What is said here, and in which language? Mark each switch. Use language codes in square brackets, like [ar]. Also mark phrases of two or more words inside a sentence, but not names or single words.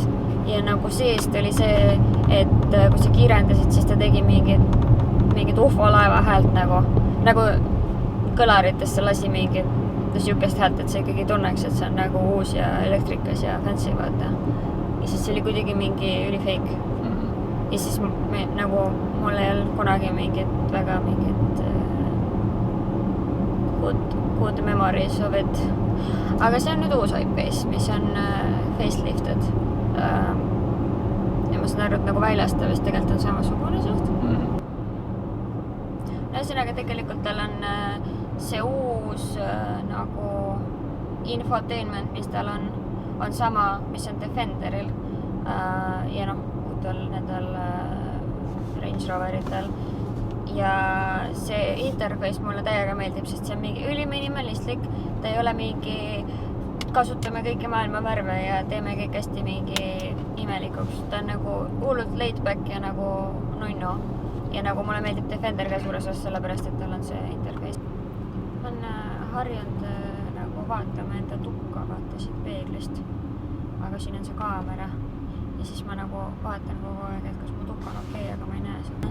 [et] Ja nagu seest oli see, et kui sa kiirendasid, siis ta tegi mingid UFO laeva häält nagu kõlaritesse lasi mingit siukest häält, et sa ikkagi tunneks, et see on nagu uus ja elektrikas ja fancy, vaata. Ja siis see oli kuidagi mingi ülifake. Ja siis nagu mul ei olnud kunagi väga mingit [en] good memories of it. [et] Aga see on nüüd uus iPace, mis on facelifted. Ja ma saan aru, et nagu väljast ta vist tegelikult on samasugune suht. Ühesõnaga tegelikult tal on see uus nagu infotainment, mis tal on sama, mis on Defenderil ja uutel nendel Range Roveritel. Ja see interface mulle täiega meeldib, sest see on mingi üliminimalistlik, ta ei ole mingi kasutame kõiki maailma värve ja teeme kõik hästi mingi imelikuks. Ta on nagu hullult [en] laid back [et] ja nagu nunnu. Ja nagu mulle meeldib Defender ka suures osas sellepärast, et tal on see interface. Ma olen harjunud nagu vaatama enda tukka, vaatasid peeglist, aga siin on see kaamera ja siis ma nagu vaatan kogu aeg, et kas mu tukk on okei, aga ma ei näe seda.